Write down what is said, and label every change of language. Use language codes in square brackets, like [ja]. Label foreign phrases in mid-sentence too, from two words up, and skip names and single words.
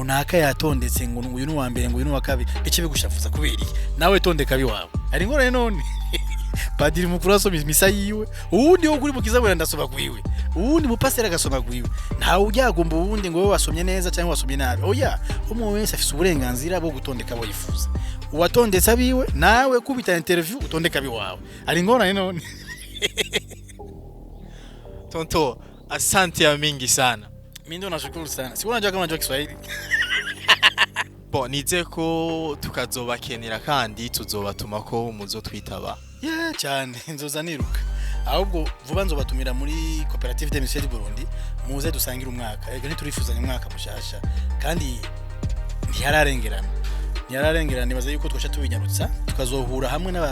[rn] naka yatondetse ngo uyu ni wa mbere ngo uyu ni wa kabiri bice bigushavuza kubera nawe tondeka biwawe ari ngorane none padiri mukuru asoma misa yiwe uwundi wo kuri mukiza bwe ndasoma kwiwe uwundi mupasera gasoma kwiwe nta ujyagomba uwundi ngo wasomye neza cyangwa wasomye nabi oya umwe wese afite uburenganzira bwo gutondeka abo yifuza uwatondetse abiwe nawe kubita interview utondeka biwawe ari ngorane none [sw] tonto asante ya mingi sana mimi ndo nashukuru sana si unajua kama unajua Kiswahili [rn] bo nize ko tukazobakenera kandi tuzobatuma ko muzo twitaba cyane nzoza niruka ahubwo vuba nzobatumira muri cooperative de Monsieur du Burundi muze dusangira umwaka ego niturifuza umwaka mushasha kandi ntiyararengerana nibaza yuko twasha tubinyarutsa tukazohura hamwe n'aba